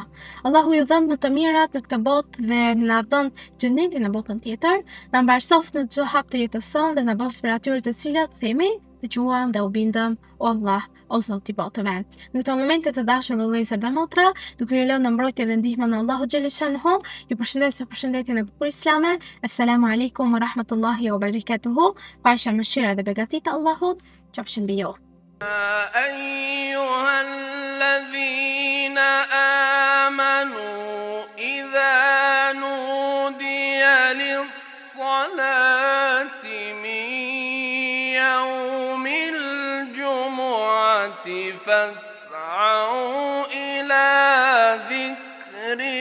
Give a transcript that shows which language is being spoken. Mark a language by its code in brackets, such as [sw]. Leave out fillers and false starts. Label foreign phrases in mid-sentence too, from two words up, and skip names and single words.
[sq] Allahu ju dhënë më të mirat në këtë botë dhe na dhënë xhenetin në botën tjetër, na mbarsoft në çdo hap të jetës sonë dhe na bëft për atyre të cilat themi, dëgjuam dhe u bindëm, o Allah, o Zot i botëve. Në këto momente të dashur vëllezër dhe motra, duke ju lënë në mbrojtje dhe ndihmën e Allahu [ar] جل شأنه, [sq] ju përshëndes së përshëndetjen e bukur islame. [ar] السلام عليكم ورحمة الله وبركاته. [sq] Paqja, mëshira dhe begatit e Allahut qofshin mbi ju. [ar] أيها الذين آمنوا إذا نودي للصلاة من يوم الجمعة فاسعوا إلى ذكر